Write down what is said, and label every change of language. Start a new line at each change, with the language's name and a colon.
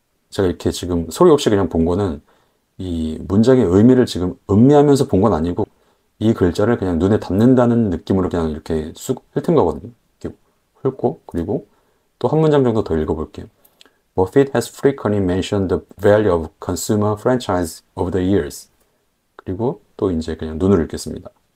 Korean: 제가 이렇게 지금 소리 없이 그냥 본 거는 이 문장의 의미를 지금 음미하면서 본 건 아니고 이 글자를 그냥 눈에 담는다는 느낌으로 그냥 이렇게 쑥 훑은 거거든요. 이렇게 훑고, 그리고 또 한 문장 정도 더 읽어볼게요.
English: Buffett has frequently mentioned the value of consumer franchise over the years.
Korean: 그리고 또 이제 그냥 눈으로 읽겠습니다.